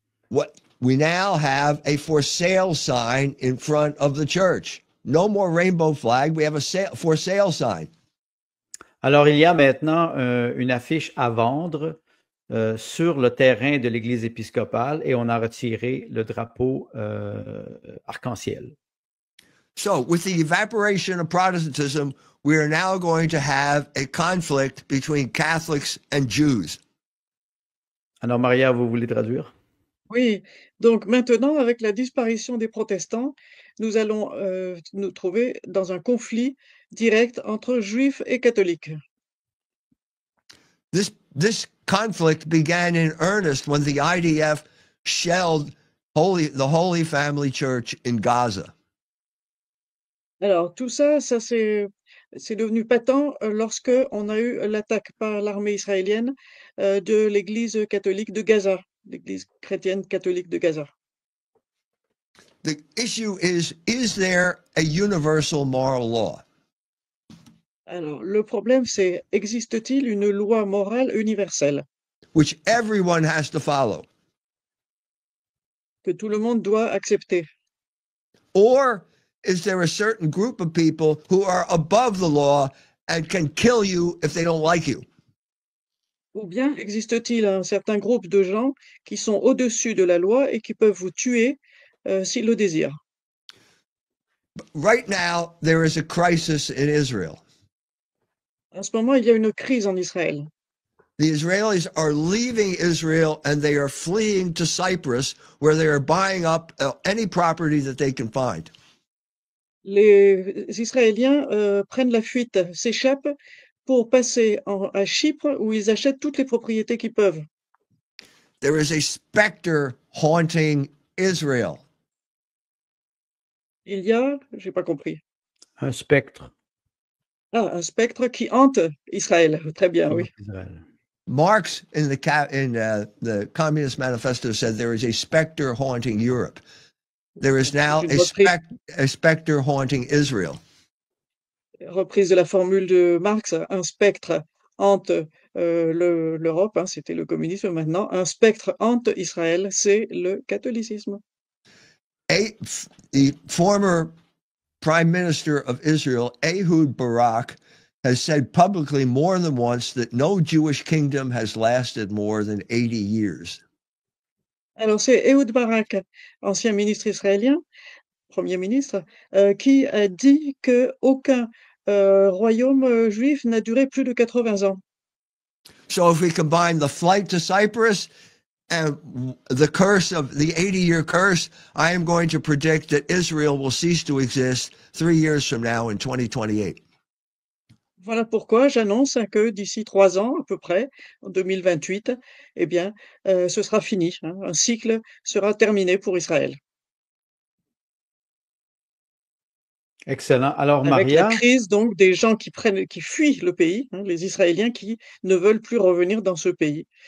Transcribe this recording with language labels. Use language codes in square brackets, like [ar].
[en] What we now have a for sale sign in front of the church. No more rainbow flag. We have a for sale sign. [fr] Alors, il y a maintenant une affiche à vendre sur le terrain de l'Église épiscopale et on a retiré le drapeau arc-en-ciel. [en] So, with the evaporation of Protestantism, we are now going to have a conflict between Catholics and Jews. [fr] Alors, Maria, vous voulez traduire? Oui, donc maintenant, avec la disparition des protestants, nous allons nous trouver dans un conflit direct entre juifs et catholiques. [en] This conflict began in earnest when the IDF shelled the Holy Family Church in Gaza. [fr] Alors, tout ça, c'est devenu patent lorsque on a eu l'attaque par l'armée israélienne de l'Église catholique de Gaza, l'Église chrétienne catholique de Gaza. [en] The issue is there a universal moral law? [fr] Alors, le problème, c'est, existe-t-il une loi morale universelle [en] Which everyone has to follow? [fr] que tout le monde doit accepter? [en] Or is there a certain group of people who are above the law and can kill you if they don't like you? [fr] Ou bien existe-t-il un certain groupe de gens qui sont au-dessus de la loi et qui peuvent vous tuer s'ils le désirent? [en] Right now, there is a crisis in Israel. [fr] En ce moment, il y a une crise en Israël. [en] The Israelis are leaving Israel and they are fleeing to Cyprus, where they are buying up any property that they can find. [fr] Les Israéliens prennent la fuite, s'échappent pour passer à Chypre où ils achètent toutes les propriétés qu'ils peuvent. [en] There is a specter haunting Israel. [fr] Il y a, j'ai pas compris. Un spectre. Ah, un spectre qui hante Israël. Très bien, oui. Israël. [en] Marx in the Communist Manifesto said there is a specter haunting Europe. There is now a specter haunting Israel. [fr] Reprise de la formule de Marx, un spectre hante l'Europe, hein, c'était le communisme maintenant, un spectre hante Israël, c'est le catholicisme. [en] The former Prime Minister of Israel, Ehud Barak, has said publicly more than once that no Jewish kingdom has lasted more than 80 years. [fr] Alors c'est Ehud Barak, ancien ministre israélien, Premier ministre, qui a dit qu'aucun royaume juif n'a duré plus de 80 ans. [en] So if we combine the flight to Cyprus and the curse of the 80-year curse, I am going to predict that Israel will cease to exist 3 years from now in 2028. [fr] Voilà pourquoi j'annonce que d'ici 3 ans à peu près, en 2028, eh bien, ce sera fini, hein, un cycle sera terminé pour Israël. Excellent. Alors, Avec la Maria, crise donc des gens qui fuient le pays, hein, les Israéliens qui ne veulent plus revenir dans ce pays.